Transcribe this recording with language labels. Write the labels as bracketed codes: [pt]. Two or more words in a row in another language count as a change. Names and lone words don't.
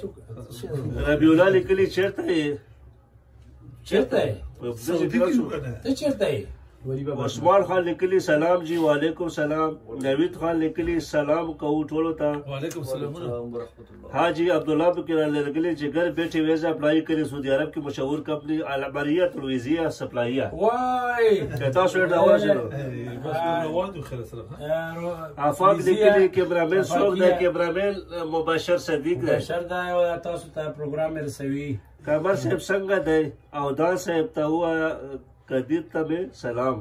[ps] ربیع الله لیکلی چیرته ته چیرته عثمان خان لیکلی سلام جی [ar] وعلیکم سلام [ps] نوید خان لیکلی سلام کو ټولو ته [ar] وعلیکم السلام [ps] حاجی عبدالله بکر لیکلی چې [ur] گھر بیٹھے ویزا اپلائی [ps] کړي سعودي عرب [ur] کی مشهور کمپنی [ps] العمریہ الویزیہ سپلائیہ وای تاسو ورته وژنو افاق لیکلی کیمرامین څوک دی کیمرامین مباشر صدیق دی بشر دا تاسو ته پروګرام رسوي کمر صاحب څنګه دی او دا صاحب ته هوا قدیر ته سلام